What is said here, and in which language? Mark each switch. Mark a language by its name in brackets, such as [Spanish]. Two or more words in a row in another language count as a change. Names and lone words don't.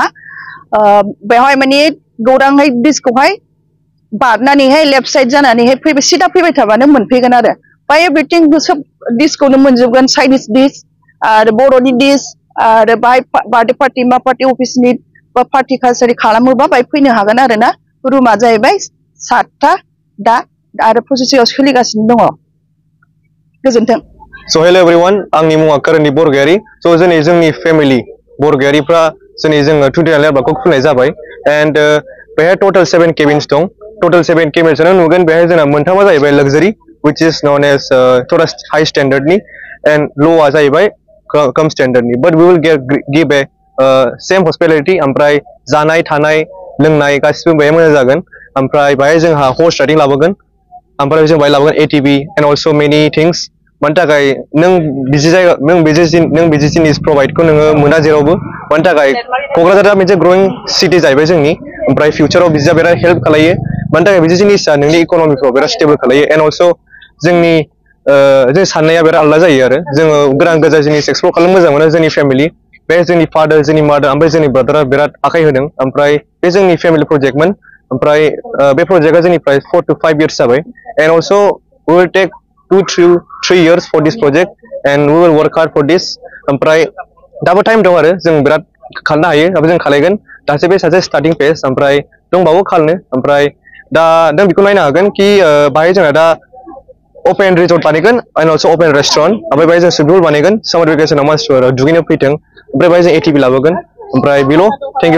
[Bodo] बेवहाय माने गौरांहाय ब्रिजखौहाय बारनानैहाय लेफ्ट साइड जानानैहाय फैबाय सिदा फैबाय थाबानो मोनफैगोन आरो बाय एभ्रिथिं सब डिशखौनो मोनजोबगोन [English] Chinese dish [Bodo] आरो बर'नि डिश आरो बाय [English] birthday party [Bodo] मा पार्टी अफिसनि बा पार्टी कालचार खालामोबा बाय फैनो हागोन आरो ना रुमा जाहैबाय 7टा दा आरो प्रसेसआव सोलिगासिनो दङ गोजोनथों [English] So hello everyone, [Bodo] आंनि मुङा करणी बरगयारी. So जोंनि फेमिलि बरगयारीफ्रा जोंनि 29 लेन्डमार्कखौ खुलिनाय जाबाय एंड बेहाय [English] total 7 cabins [Bodo] दं. [English] total 7 cabins [Bodo] नुगोन बेहाय जोंना मोनथामा जाहैबाय लग्जारी [English] which is known as [Bodo] थोड़ा [English] high standard [Bodo] नि एंड ल'आ जाहैबाय कम स्टैंडर्ड नि [English] but we will give a same hospitality [Bodo] ओमफ्राय जानाय थानाय लोंनाय गासिबो बेहाय मोजां जागोन ओमफ्राय बेहाय जोंहा [English] horse riding [Bodo] लाबोगोन ओमफ्राय जों बेहाय लाबोगोन [English] ATV and also many things [Bodo] मानि थाखाय नों बिदि जिनिस प्रोवाइडखौ नोङो मोना जेरावबो मानि थाखाय क'क्राझारा मोनसे [English] growing city [Bodo] जाहैबाय जोंनि ओमफ्राय फिउचाराव बिदिया बिराद हेल्प खालायो मानि थाखाय बिदि जिनिसा नोंनि इक'नमिफ्राव बिराद स्टेबल खालायो [English] and also' [Bodo] जों साननाया बिराद आलादा जायो आरो जोङो गोदान गोदान जिनिस एक्सप्ल'र खालामनो मोजां मोनो जोंनि फेमिलि बे जोंनि फादार जोंनि मादार ओमफ्राय जोंनि ब्रादारा बिराद आखाइ होदों ओमफ्राय बे जोंनि फेमिलि प्रजेक्टमोन ओमफ्राय बे प्रजेक्टआ जोंनिफ्राय [English] 4 to 5 years [Bodo] जाबाय [English] and also' we will take 2-3 years for this project and we will work hard for this [Bodo] ओमफ्राय दाबो टाइम दं आरो जों बिराद खालामनो हायो दाबो जों खालायगोन दासो बे सासे [English] starting phase [Bodo] ओमफ्राय दंबावो खालामनो ओमफ्राय दा नों बेखौ नायनो हागोन कि बाहाय जोंना दा [English] open resort [Bodo] बानायगोन [English] and also open restaurant [Bodo] ओमफ्राय बाहाय जों [English] swimming pool [Bodo] बानायगोन सामार भेकेसनाव मानसिफोर दुगैनो फैथों ओमफ्राय बाहाय जों ATV लाबोगोन ओमफ्राय बेल' [English] thank you